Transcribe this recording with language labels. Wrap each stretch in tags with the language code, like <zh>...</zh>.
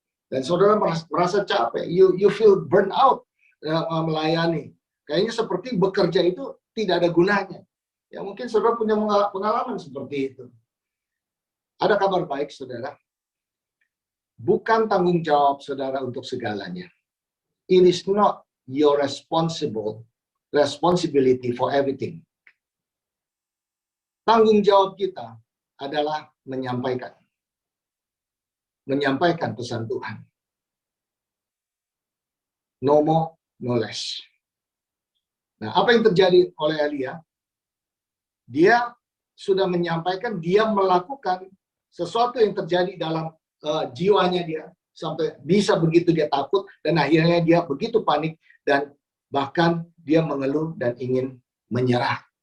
<id>Dan saudara merasa capek, you feel burn out melayani. Kayaknya seperti bekerja itu tidak ada gunanya. Ya mungkin saudara punya pengalaman seperti itu. Ada kabar baik, saudara. Bukan tanggung jawab saudara untuk segalanya.</id> <en>It is not your responsibility for everything.</en> <id>Tanggung jawab kita adalah menyampaikan pesan Tuhan. No more, no less. Nah, apa yang terjadi oleh Elia? Dia sudah menyampaikan, dia melakukan sesuatu yang terjadi dalam jiwanya dia, sampai bisa begitu dia takut, dan akhirnya dia begitu panik, dan bahkan dia mengeluh dan ingin menyerah.</id>